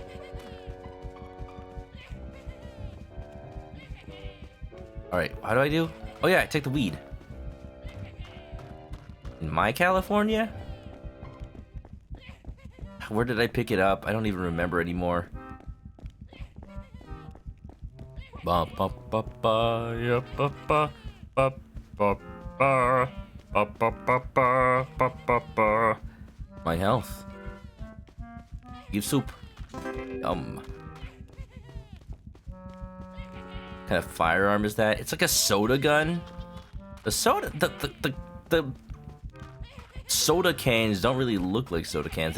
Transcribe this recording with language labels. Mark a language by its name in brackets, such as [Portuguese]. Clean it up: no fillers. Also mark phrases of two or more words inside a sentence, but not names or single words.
[English] Alright, how do I do? Oh yeah, I take the weed. In my California? Where did I pick it up? I don't even remember anymore. Ba ba ba ba ya ba ba ba ba ba ba ba ba ba ba ba. My health. Give soup. What kind of firearm is that? It's like a soda gun. The soda cans don't really look like soda cans.